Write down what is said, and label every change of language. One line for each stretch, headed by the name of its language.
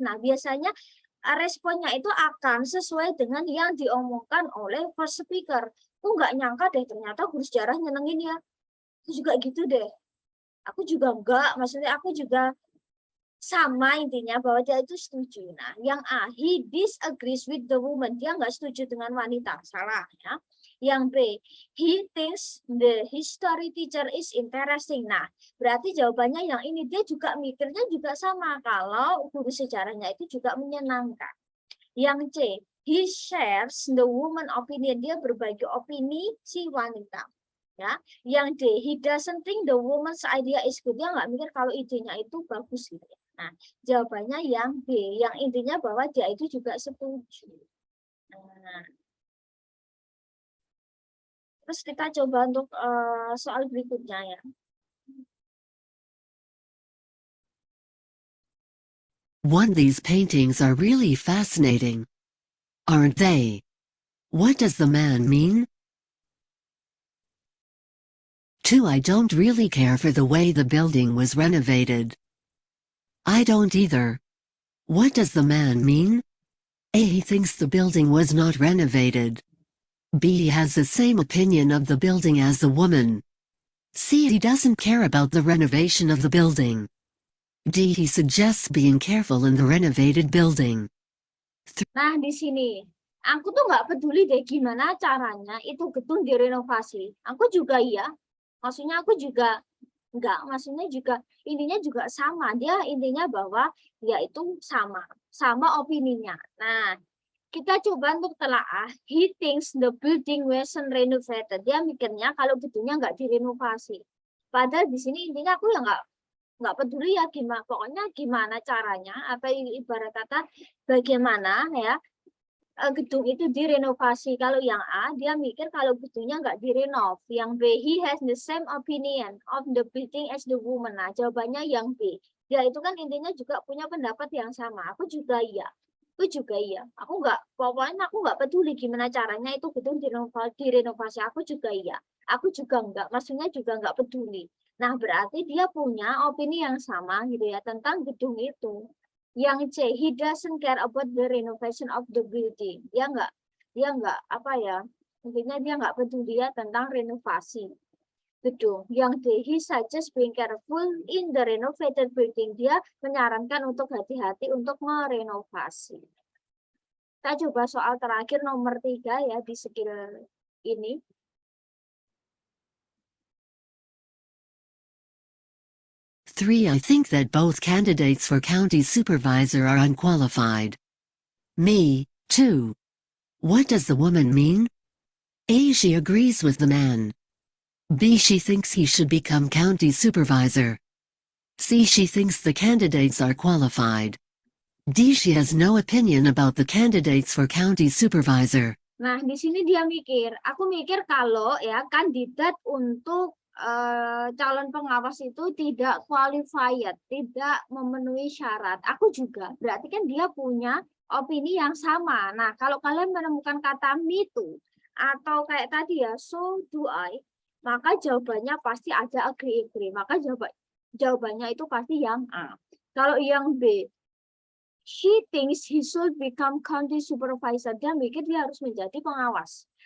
Indonesian: Nah, biasanya responnya itu akan sesuai dengan yang diomongkan oleh first speaker. Aku nggak nyangka deh, ternyata guru sejarah nyenengin ya. Aku juga gitu deh. Aku juga enggak, maksudnya aku juga sama intinya bahwa dia itu setuju. Nah, yang A,
English: he disagrees with the woman.
Indonesian: Dia nggak setuju dengan wanita. Salah ya. Yang B,
English: he thinks the history teacher is interesting.
Indonesian: Nah, berarti jawabannya yang ini. Dia juga mikirnya juga sama. Kalau guru sejarahnya itu juga menyenangkan. Yang C,
English: he shares the woman opinion.
Indonesian: Dia berbagi opini si wanita. Ya, yang D,
English: he doesn't think the woman's idea is good.
Indonesian: Dia nggak mikir kalau idenya itu bagus gitu. Nah, jawabannya yang B, yang intinya bahwa dia itu juga setuju. Nah, terus kita coba untuk soal berikutnya ya.
English: One, these paintings are really fascinating. Aren't they? What does the man mean? 2, I don't really care for the way the building was renovated. I don't either. What does the man mean? A, he thinks the building was not renovated. B, he has the same opinion of the building as the woman. C, he doesn't care about the renovation of the building. D, he suggests being careful in the renovated building.
Indonesian: Nah, di sini aku tuh nggak peduli deh gimana caranya itu gedung direnovasi. Aku juga iya. Maksudnya aku juga enggak, maksudnya juga intinya juga sama. Dia intinya bahwa ya itu sama opininya. Nah, kita coba untuk telaah.
English: He thinks the building wasn't renovated.
Indonesian: Dia mikirnya kalau gedungnya nggak direnovasi. Padahal di sini intinya aku ya nggak peduli ya gimana, pokoknya gimana caranya, apa ibarat kata bagaimana ya gedung itu direnovasi. Kalau yang A, dia mikir kalau gedungnya nggak direnov. Yang B,
English: he has the same opinion of the building as the woman.
Indonesian: Nah, jawabannya yang B. Dia itu kan intinya juga punya pendapat yang sama. Aku juga iya. Aku juga iya. Pokoknya aku nggak peduli gimana caranya itu gedung direnovasi. Aku juga iya. Aku juga enggak. Maksudnya juga nggak peduli. Nah, berarti dia punya opini yang sama gitu ya tentang gedung itu. Yang C,
English: he doesn't care about the renovation of the building.
Indonesian: Dia nggak apa ya, intinya dia nggak peduli ya tentang renovasi gedung. Yang D,
English: he suggests being careful in the renovated building.
Indonesian: Dia menyarankan untuk hati-hati untuk merenovasi. Kita coba soal terakhir nomor 3 ya di skill ini.
English: Three, I think that both candidates for county supervisor are unqualified. Me, too. What does the woman mean? A. She agrees with the man. B. She thinks he should become county supervisor. C. She thinks the candidates are qualified. D. She has no opinion about the candidates for county supervisor.
Indonesian: Nah, di sini dia mikir. Aku mikir kalau ya kandidat untuk calon pengawas itu tidak qualified, tidak memenuhi syarat. Aku juga. Berarti kan dia punya opini yang sama. Nah, kalau kalian menemukan kata
English: me too
Indonesian: atau kayak tadi ya,
English: so do I,
Indonesian: maka jawabannya pasti ada agree. Maka jawabannya itu pasti yang A. Kalau yang B,
English: she thinks he should become county supervisor.
Indonesian: Dia mikir dia harus menjadi pengawas.